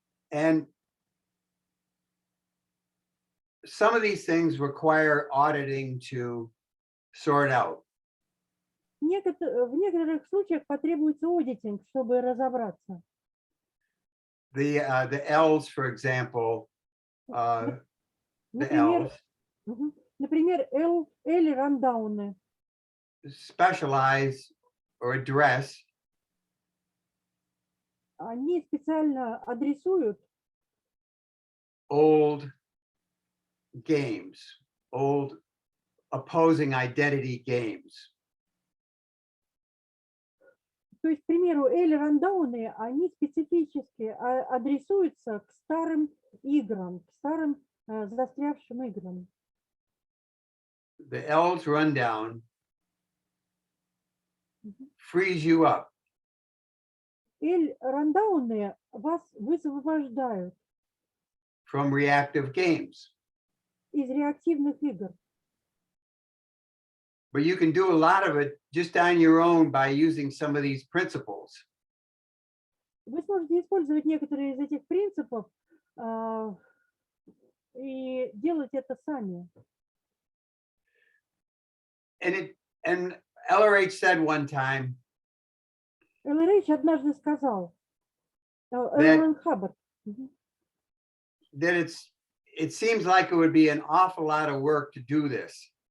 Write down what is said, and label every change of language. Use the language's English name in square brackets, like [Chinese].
[English] And some of these things require auditing to sort out. [Russian] В некоторых случаях потребуется аудитинг, чтобы разобраться. [English] the L's, for example, the [Russian] Например, [English] L's [Russian] например, L рандауны. [English] specialize or address [Russian] Они специально адресуют [English] old games, old opposing identity games. [Russian] То есть, к примеру, рандауны, они специфически адресуются к старым играм, к старым застрявшим играм. [English] The L's rundown frees you up. [Russian] Рандауны вас высвобождают [English] From reactive games. [Russian] из реактивных игр. [English] But you can do a lot of it just on your own by using some of these principles. [Russian] Вы сможете использовать некоторые из этих принципов и делать это сами. [English] And LRH said one time [Russian] LRH однажды сказал, Эллен Хаббард, [English] that it seems like it would be an awful lot of work to do this.